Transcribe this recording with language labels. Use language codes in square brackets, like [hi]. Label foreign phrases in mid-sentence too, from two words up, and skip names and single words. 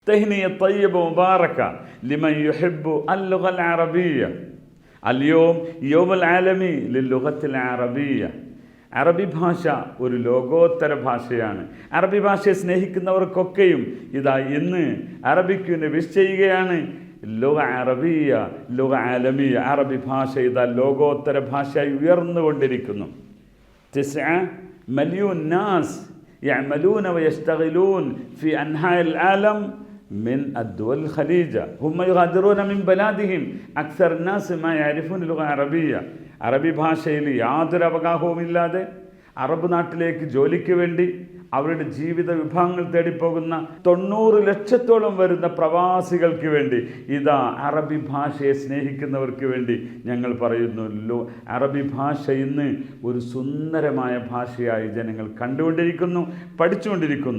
[ar] تهنئة طيبة مباركة لمن يحب اللغة العربية. اليوم يوم العالمي للغة العربية. [ml] അറബി ഭാഷ ഒരു ലോകോത്തര ഭാഷയാണ്. അറബി ഭാഷയെ സ്നേഹിക്കുന്നവർക്കൊക്കെയും ഇതാ ഇന്ന് അറബിക്കുവിനെ വിഷ് ചെയ്യുകയാണ്. [ar] لغة عربية، لغة عالمية. അറബി ഭാഷ ഇതാ ലോകോത്തര ഭാഷയായി ഉയർന്നുകൊണ്ടിരിക്കുന്നു. 9 مليون ناس يعملون ويشتغلون في أنحاء العالم من الدول الخليجة. هم يغادرون من بلادهم. أكثر الناس ما يعرفون اللغة العربية. [ml] അറബി ഭാഷയിൽ യാതൊരു അവഗാഹവുമില്ലാതെ അറബ് നാട്ടിലേക്ക് ജോലിക്ക് വേണ്ടി അവരുടെ ജീവിത വിഭവങ്ങൾ തേടിപ്പോകുന്ന 90 ലക്ഷത്തോളം വരുന്ന പ്രവാസികൾക്ക് വേണ്ടി ഇതാ അറബി ഭാഷയെ സ്നേഹിക്കുന്നവർക്ക് വേണ്ടി ഞങ്ങൾ പറയുന്നു, അറബി ഭാഷ ഇന്ന് ഒരു സുന്ദരമായ ഭാഷയായി ജനങ്ങൾ കണ്ടുകൊണ്ടിരിക്കുന്നു, പഠിച്ചുകൊണ്ടിരിക്കുന്നു.